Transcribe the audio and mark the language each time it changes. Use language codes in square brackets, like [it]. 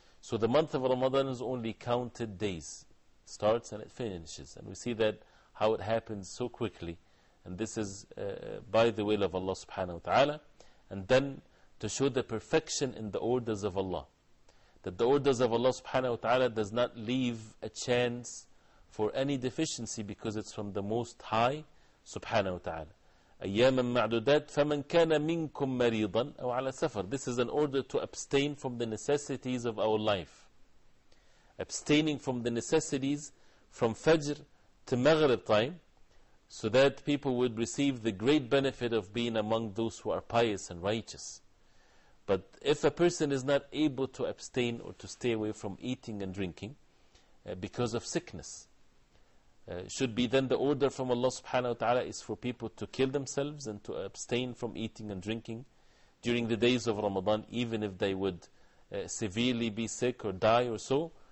[en] So the month of Ramadan is only counted days, starts and it finishes, and we see that how it happens so quickly, and this is by the will of Allah subhanahu wa ta'ala. And then to show the perfection in the orders of Allah, that the orders of Allah subhanahu wa ta'ala does not leave a chance for any deficiency, because it's from the Most High subhanahu wa ta'ala. [ar] أياما معدودات فمن كان منكم مريضا أو على سفر. [en] This is an order to abstain from the necessities of our life, abstaining from the necessities from Fajr to Maghrib time, so that people would receive the great benefit of being among those who are pious and righteous. But if a person is not able to abstain or to stay away from eating and drinking because of sickness, should be then the order from Allah subhanahu wa ta'ala is for people to kill themselves and to abstain from eating and drinking during the days of Ramadan, even if they would severely be sick or die or so?